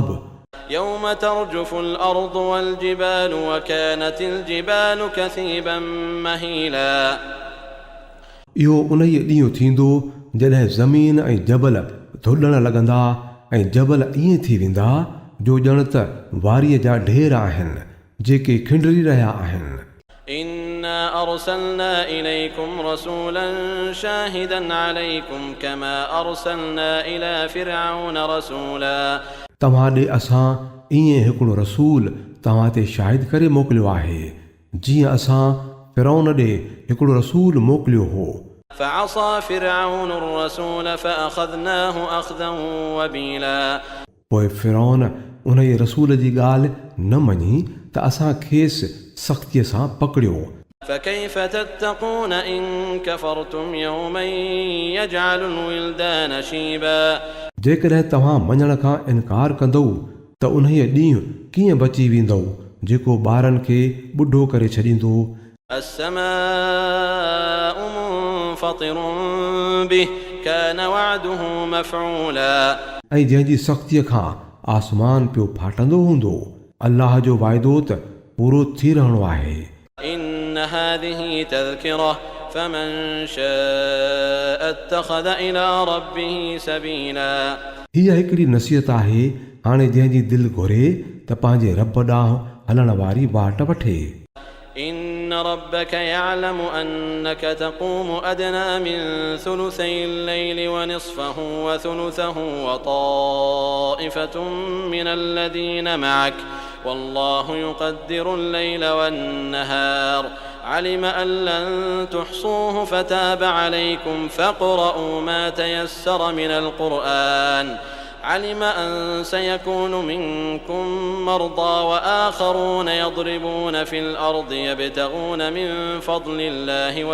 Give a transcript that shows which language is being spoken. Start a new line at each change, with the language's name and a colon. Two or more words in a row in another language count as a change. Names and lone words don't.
Arabic: يوم ترجف الأرض والجبال وكانت الجبال كثيبا مهيلا,
Sindhi: इहो उन ई ॾींहुं थींदो जॾहिं ज़मीन ऐं जबल धुॾण लॻंदा ऐं जबल ईअं थी वेंदा जो ॼण त वारीअ जा ढेर आहिनि जेके खिंडरी रहिया आहिनि।
Arabic: إنا أرسلنا إليكم رسولا شاهدا عليكم كما أرسلنا إلى فرعون رسولا,
Sindhi: तव्हां ॾे असां ईअं हिकिड़ो रसूल तव्हां ते शाहिद करे मोकिलियो आहे जीअं असां फिरौन ॾे हिकिड़ो रसूल मोकिलियो हो।
Arabic: فعصى فرعون الرسول فأخذناه أخذا वबीला,
Sindhi: पोइ फिरौन उन ई रसूल जी ॻाल्हि न मञी त असां खेसि सख़्तीअ सां पकड़ियो।
Arabic: فكيف تتقون إن كفرتم يوما يجعل الولدان شيبا,
Sindhi: जेकॾहिं तव्हां मञण खां इनकार कंदो त उन्हीअ ॾींहुं कीअं बची वेंदो जेको ॿारनि खे ॿुढो करे छॾींदो।
Arabic: السماء منفطر به كان وعده مفعولا,
Sindhi: ऐं जंहिंजी सख़्तीअ खां आसमान पियो फाटंदो हूंदो, अल्लाह जो वाइदो त पूरो थी रहणो आहे।
Arabic: إن هذه تذكرة فمن شاء اتخذ إلى ربه سبيلا,
Sindhi: हीअ हिकिड़ी नसीहत आहे, हाणे जंहिंजी दिलि घुरे त पंहिंजे रब ॾांहुं हलण वारी वाट वठे।
Arabic: إن ربك يعلم أنك تقوم أدنى من ثلثي الليل ونصفه وثلثه وطائفة من الذين معك والله يقدر الليل والنهار علم أن لن تحصوه فتاب عليكم فاقرؤوا ما تيسر من القرآن علم أن سيكون منكم مرضى وآخرون يضربون في الأرض يبتغون من فضل الله